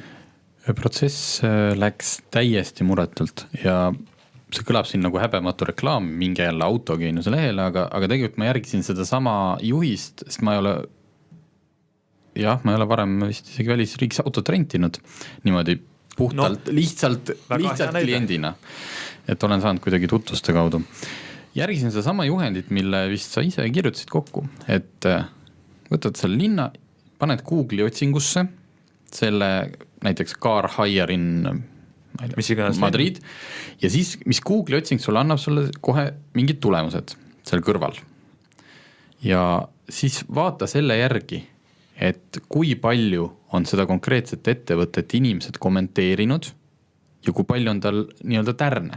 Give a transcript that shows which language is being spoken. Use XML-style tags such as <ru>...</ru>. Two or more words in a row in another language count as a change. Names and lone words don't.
<et>Protsess läks täiesti muretult ja see kõlab siin nagu häbematu reklaam mingi jälle autogeenuse lehele, aga tegelikult ma järgisin seda sama juhist, sest ma ei ole varem vist isegi välisriigis autot rentinud niimoodi puhtalt, lihtsalt kliendina, et olen saanud kuidagi tutvuste kaudu. Järgisin seda sama juhendit, mille vist sa ise kirjutasid kokku, et võtad selle linna, paned Google'i otsingusse selle näiteks</et> <en>car hire in Madrid</en> <et>ja siis, mis Google'i otsing sulle annab sulle kohe mingid tulemused seal kõrval. ja siis vaata selle järgi, et kui palju on seda konkreetset ettevõtet inimesed kommenteerinud ja kui palju on tal nii-öelda tärne.</et>